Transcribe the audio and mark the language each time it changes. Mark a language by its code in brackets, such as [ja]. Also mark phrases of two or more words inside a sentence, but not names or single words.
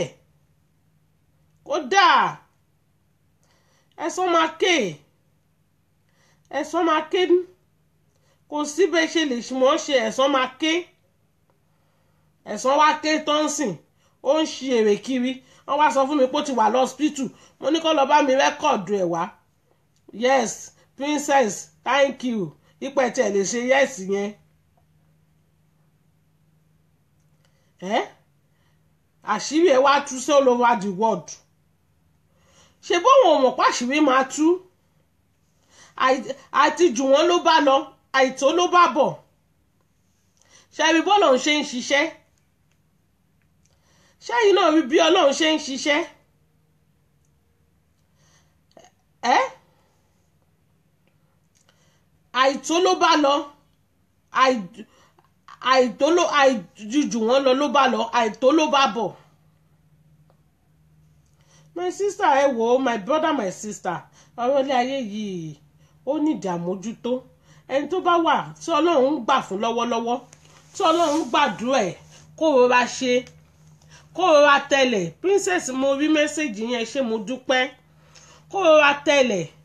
[yo] Kódà ẹ̀san máa ké, ẹ̀san máa ké, kò sí bẹ́ẹ̀ ṣe lè mọ̀ ṣe, ẹ̀san máa ké. Ẹ̀san wá ké tó ń sìn, ó ń ṣe èrè kiri. Wọ́n wá sọ fún mi pé ó ti wà lọ́spítù, mo ní kó lọ bá mi rẹ́kọ̀dù ẹ̀ wá. [en] Yes, princess, thank you. [yo] Ipò ẹ̀ tẹ̀ lè ṣe yes yẹn. Àṣírí ẹ̀ wá tú sí [en] all over the world. [yo] Ṣé bóun ò mọ̀ pàṣírí máa tú? Àti jù wọ́n ló bá lọ, àìtó ló bá bọ̀. Ṣé rí bọ́lọ̀ ń ṣe ń ṣiṣẹ́? Ṣẹ́yìn náà rí bí Ọlọ́run ṣe ń ṣiṣẹ́? Àìtó ló bá lọ, àìjù wọ́n lọ ló bá lọ, àìtó ló bá bọ̀. [en] My sister, [yo] ẹ wò ó, [en] my brother, my sister, [yo] ọ̀rọ̀ ilé ayé yìí ó ní ìdààmójútó. Ẹni tó bá wà tí Ọlọ́run ń gbà fún lọ́wọ́lọ́wọ́, tí Ọlọ́run ń gbàdúrà ẹ̀, kó rọra ṣe, kó rọra tẹ̀lẹ̀. Princess, mo rí mẹ́sẹ̀gì yẹn, ṣé mo dúpẹ́. Kó rọra tẹ̀lẹ̀.